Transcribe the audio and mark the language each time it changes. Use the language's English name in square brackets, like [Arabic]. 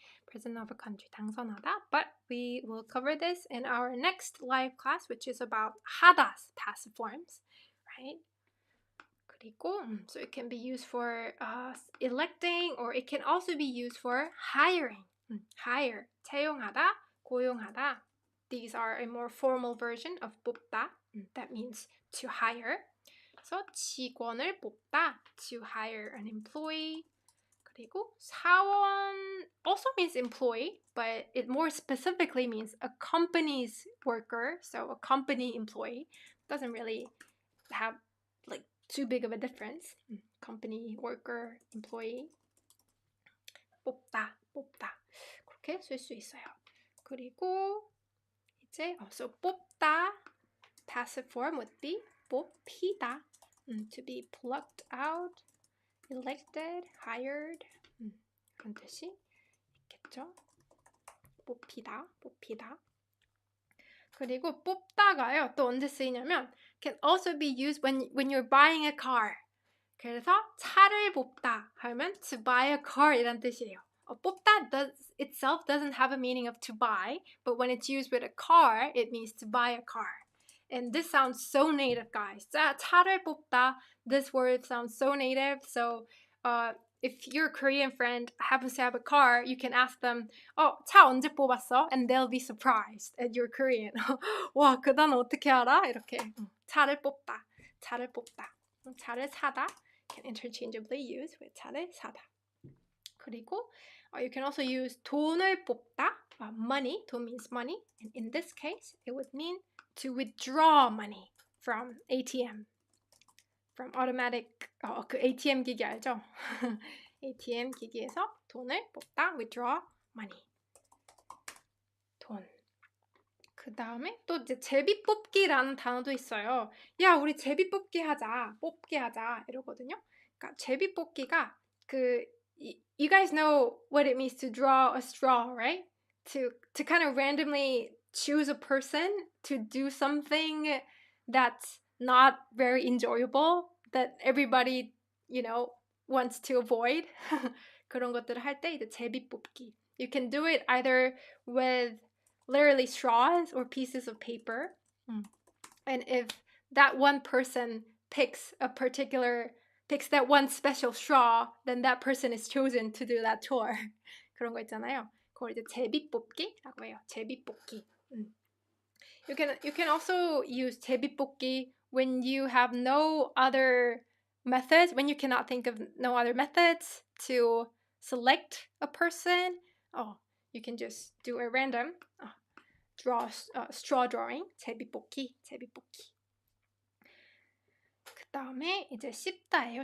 [English] President of a country, 당선하다. But we will cover this in our next live class, which is about 하다's passive forms, right? 그리고, so it can be used for electing, or it can also be used for hiring. Hire, 채용하다, 고용하다. These are a more formal version of 뽑다. That means to hire. 그래서 직원을 뽑다, to hire an employee. 그리고 사원 also means employee, but it more specifically means a company's worker, so a company employee. Doesn't really have like too big of a difference. company worker, employee. [Korean] 뽑다, 뽑다. 그렇게 쓸 수 있어요. [English] 그리고 이제 so 뽑다, passive form would be 뽑히다, to be plucked out, elected, hired, [Korean] 그런 뜻이 있겠죠. 뽑히다, 뽑히다. 그리고 뽑다가요, 또 언제 쓰이냐면 [English] can also be used when you're buying a car. [Korean] 그래서 차를 뽑다 하면 [English] to buy a car [Korean] 이란 뜻이에요. [English] 뽑다 itself doesn't have a meaning of to buy, but when it's used with a car, it means to buy a car. And this sounds so native, guys. 차를 뽑다, this word sounds so native. So if your Korean friend happens to have a car, you can ask them, [Korean] 차 언제 뽑았어? [English] And they'll be surprised at your Korean. [Korean] 와, 그 단어 어떻게 알아? 이렇게. 차를 뽑다, 차를 뽑다. 차를 사다 can interchangeably use with 차를 사다. [English] 그리고 you can also use 돈을 뽑다, money, 돈 means money, and in this case it would mean to withdraw money from ATM, from automatic, [Korean] 그 ATM 기기 알죠? ATM 기기에서 돈을 뽑다, withdraw money, 돈. 그 다음에 또 이제 제비뽑기라는 단어도 있어요. 야, 우리 제비뽑기 하자, 뽑기 하자 이러거든요. [English] 그러니까 제비뽑기가 you guys know what it means to draw a straw, right? To kind of randomly choose a person to do something that's not very enjoyable, that everybody, wants to avoid. [Korean] 그런 것들을 할 때 이제 제비뽑기. [English] You can do it either with literally straws or pieces of paper. And if that one person picks that one special straw, then that person is chosen to do that chore. [Korean] 그런 거 있잖아요. 그걸 이제 제비뽑기라고 해요. 제비뽑기. [English] You can also use 제비뽑기 when you have no other methods, when you cannot think of no other methods to select a person. You can just do a random straw drawing. [Korean] 제비뽑기. 그 다음에 이제 씹다예요.